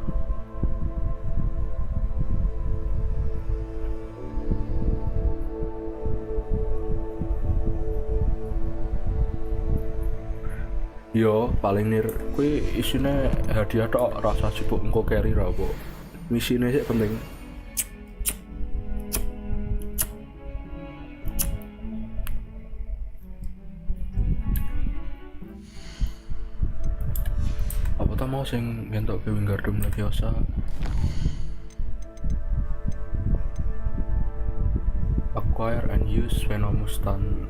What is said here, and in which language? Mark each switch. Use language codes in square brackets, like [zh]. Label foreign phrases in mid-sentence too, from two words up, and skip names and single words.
[jv] Yo paling nir kuwi isine hadiah tok, rasa sibuk engko carry ra apa. Misine sih penting. Apa ta mau sing ngentok ke Wingardium Leviosa? [en] Acquire and use Venomous Stun.